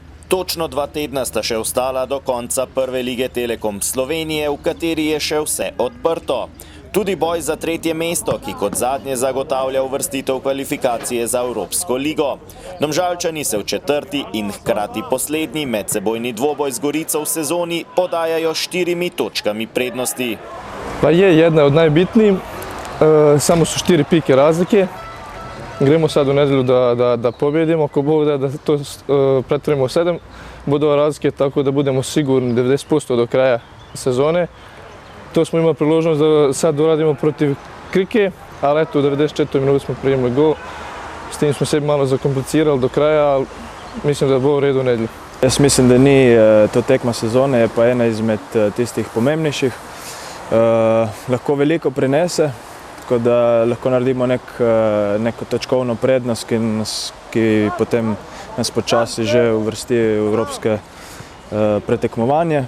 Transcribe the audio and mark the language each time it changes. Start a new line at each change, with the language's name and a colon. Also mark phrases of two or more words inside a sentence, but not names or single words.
Slovenian: Točno 2 tedna sta še ostala do konca prve lige Telekom Slovenije, v kateri je še vse odprto. Tudi boj za tretje mesto, ki kot zadnje zagotavlja uvrstitev kvalifikacije za Evropsko ligo. Domžalčani se v četrti in hkrati poslednji medsebojni dvoboj z Gorico v sezoni podajajo 4 točkami prednosti.
Bosnian: Pa je jedna od najbitnijih, samo su 4 pike razlike. Gremo sad u nedjelju da pobjedimo, ako Bog da to pretvorimo u 7 bodova razlike, tako da budemo sigurni 90% do kraja sezone. To smo imali priložnost da sad uradimo protiv Krike, ali eto u 94. minuti smo primili gol. S tim smo sebi malo zakomplicirali do kraja, ali mislim da
Slovenian: bo v redu
Bosnian: u nedjelju.
Slovenian: Jaz mislim, da ni to tekma sezone, je pa ena izmed tistih pomembnejših. Lahko veliko prinese, tako da lahko naredimo neko točkovno prednost, ki potem nas počasi že uvrsti v evropske pretekmovanje.